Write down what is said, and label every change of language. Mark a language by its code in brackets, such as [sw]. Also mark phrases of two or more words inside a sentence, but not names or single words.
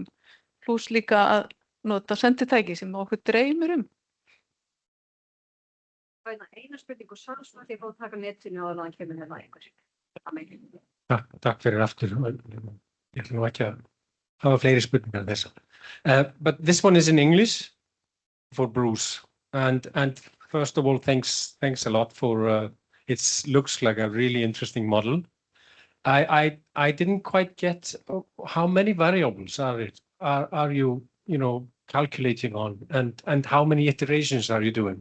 [is] Plús líka að nota senditæki sem okkur dreymir um. Eina spurning og svo því að fá að taka netinu og þannig kemur hérna einhver. Takk fyrir aftur. Ég ætla nú ekki að hafa fleiri spurningar en þessa. [en] But this one is in English for Bruce. And first of all, thanks a lot for it looks like a really interesting model. I didn't quite get how many variables are you calculating on and how many iterations are you doing?